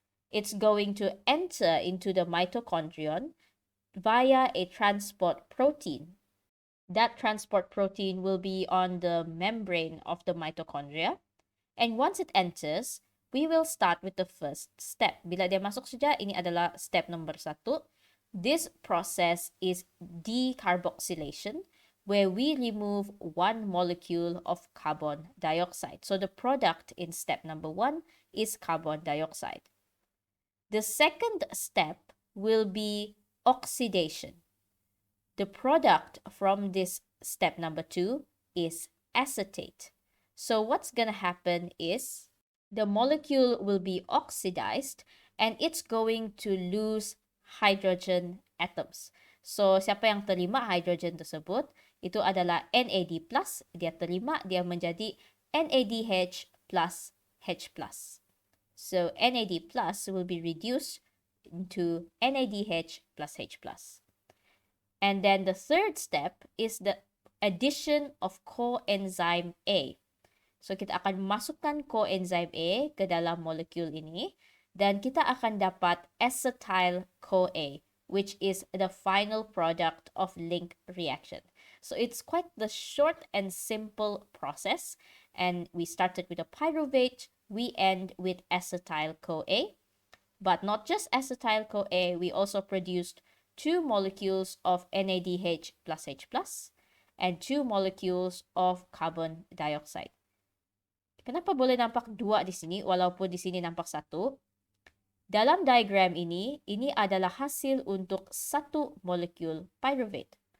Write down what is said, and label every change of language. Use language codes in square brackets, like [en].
[en] It's going to enter into the mitochondrion via a transport protein. That transport protein will be on the membrane of the mitochondria. And once it enters, we will start with the first step. [ms] Bila dia masuk saja, ini adalah [en] step number 1. This process is decarboxylation, where we remove 1 molecule of carbon dioxide. So the product in step number 1 is carbon dioxide. The second step will be oxidation. The product from this step number 2 is acetate. So what's going to happen is the molecule will be oxidized and it's going to lose hydrogen atoms. [ms] So siapa yang terima hydrogen tersebut, itu adalah NAD+, dia terima, dia menjadi NADH plus H+. [en] So NAD+ will be reduced into NADH plus H+. And then the third step is the addition of coenzyme A. [ms] So kita akan masukkan coenzyme A ke dalam molekul ini dan kita akan dapat acetyl-CoA, [en] which is the final product of link reaction. So it's quite the short and simple process, and we started with a pyruvate, we end with acetyl-CoA, but not just acetyl-CoA, we also produced 2 molecules of NADH plus H+, and 2 molecules of carbon dioxide. [ms] Kenapa boleh nampak 2 di sini walaupun di sini nampak 1? Dalam diagram ini adalah hasil untuk 1 molekul pyruvate.